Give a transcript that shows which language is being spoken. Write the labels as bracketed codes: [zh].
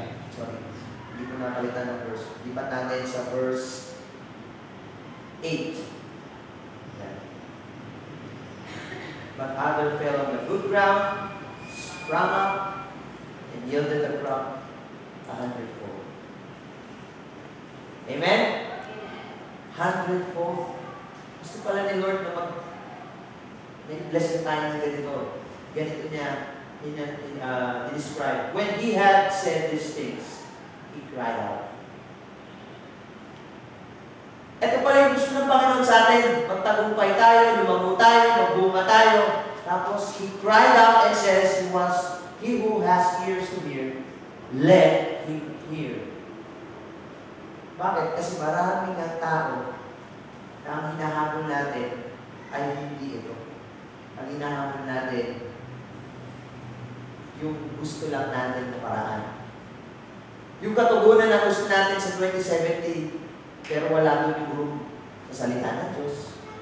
[tl] Sorry, hindi ko napalitan ng verse. Lipat natin sa verse 8. Yan. [en] But other fell on the good ground, sprang up, and yielded the crop 100-fold. Amen? 100-fold. [tl] Gusto pala ni Lord na bless na tayo ng ganito. Ganito niya describe. [en] When he had said these things, he cried out. [tl] Ito pala yung gusto ng Panginoon sa atin. Magtagumpay tayo, lumago tayo, magbunga tayo. Tapos [en] he cried out and says he wants He who has ears to hear, let him hear. [tl] Bakit? Kasi maraming ang tao na ang hinahabol natin ay hindi ito. Ang hinahabol natin, yung gusto lang natin na paraan. Yung katugunan na gusto natin sa 2070, pero wala doon yung room sa salita ng Diyos.